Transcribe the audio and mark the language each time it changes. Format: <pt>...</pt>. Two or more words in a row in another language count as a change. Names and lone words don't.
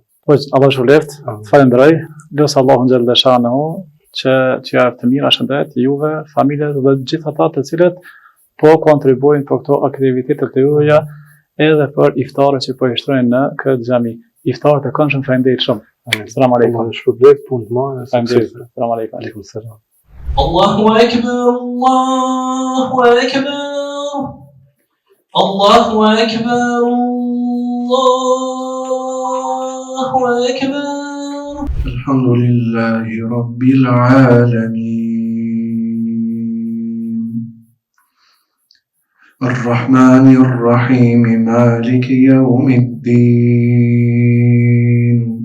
<sq>Allah shpëleft, të falenderoj, lutem Allahun</sq> <ar>جل شأنه</ar> <sq>që t'ju jap të mira shëndet juve, familjet dhe gjithë ata të cilët po kontribuojnë për këto aktivitete të juaja edhe për iftarët që po i shtrojnë në këtë xhami. Iftarët e këndshëm, faleminderit shumë.</sq> <ar>سلام عليكم.</ar> <sq>Allah shpërblet punë të mira.</sq> <ar>Faleminderit. سلام عليكم. عليكم سلام. الله أكبر، الله أكبر، الله أكبر، الله أكبر. الحمد لله رب العالمين. الرحمن الرحيم مالك يوم الدين</ar>